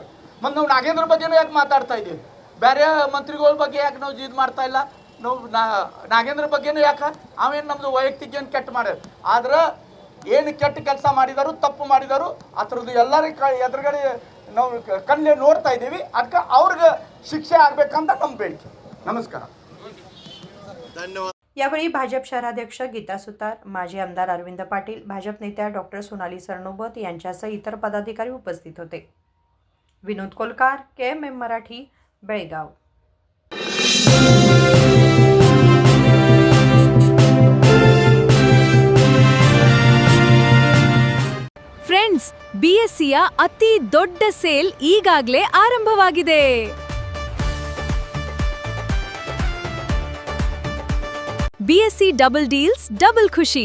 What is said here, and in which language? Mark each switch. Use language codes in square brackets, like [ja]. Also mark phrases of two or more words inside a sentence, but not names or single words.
[kn] ಮತ್ತು ನಾವು ನಾಗೇಂದ್ರ ಬಗ್ಗೆನೂ ಯಾಕೆ ಮಾತಾಡ್ತಾ ಇದ್ದೀವಿ, ಬೇರೆ ಮಂತ್ರಿಗಳ ಬಗ್ಗೆ ಯಾಕೆ ನಾವು ಇದು ಮಾಡ್ತಾ ಇಲ್ಲ? ನಾವು ನಾಗೇಂದ್ರ ಬಗ್ಗೆನೂ ಯಾಕೆ? ಅವೇನು ನಮ್ಮದು ವೈಯಕ್ತಿಕ ಏನು ಕೆಟ್ಟ ಮಾಡ್ಯಾರ. ಆದ್ರೆ ಏನು ಕೆಟ್ಟ ಕೆಲಸ ಮಾಡಿದಾರು, ತಪ್ಪು ಮಾಡಿದಾರು, ಅದರದ್ದು ಎಲ್ಲರ ಎದುರುಗಡೆ ನಾವು ಕಣ್ಣಲ್ಲಿ ನೋಡ್ತಾ ಇದ್ದೀವಿ. ಅದಕ್ಕೆ ಅವ್ರಿಗೆ ಶಿಕ್ಷೆ ಆಗಬೇಕಂತ ನಮ್ಮ ಬೇಡಿಕೆ. ನಮಸ್ಕಾರ. [mr] यावेळी भाजप शहराध्यक्ष गीता सुतार, माजी आमदार अरविंद पाटील, भाजप नेत्या डॉक्टर सोनाली सरनोबत यांच्यासह इतर पदाधिकारी उपस्थित होते. विनोद कोलकार, KMM मराठी, बेळगाव. [kn] ಫ್ರೆಂಡ್ಸ್, BSCಯ ಅತಿ ದೊಡ್ಡ ಸೇಲ್ ಈಗಾಗಲೇ ಆರಂಭವಾಗಿದೆ. [en] BSC Double Deals Double ಖುಷಿ.